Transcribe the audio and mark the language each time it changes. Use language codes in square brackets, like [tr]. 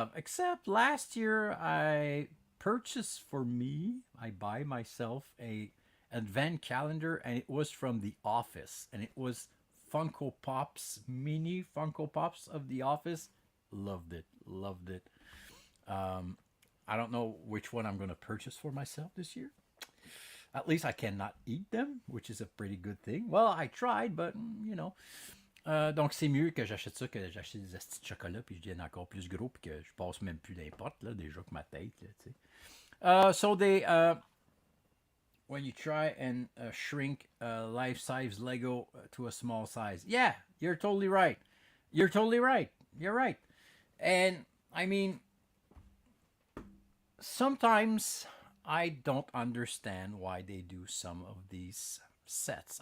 [en] Except last year I purchased for me, I buy myself a Advent calendar, and it was from The Office, and it was Funko Pops, mini Funko Pops of The Office. Loved it. I don't know which one I'm going to purchase for myself this year. At least I cannot eat them, which is a pretty good thing. Well, I tried, but, you know. [fr] Donc, c'est mieux que j'achète ça que j'achète des astis de chocolat, puis je devienne encore plus gros, puis que je passe même plus d'importe, là, déjà que ma tête, là, tu sais. [en] So they, when you try and shrink a life-size Lego to a small size. Yeah, you're totally right. You're right. And, I mean, sometimes I don't understand why they do some of these sets.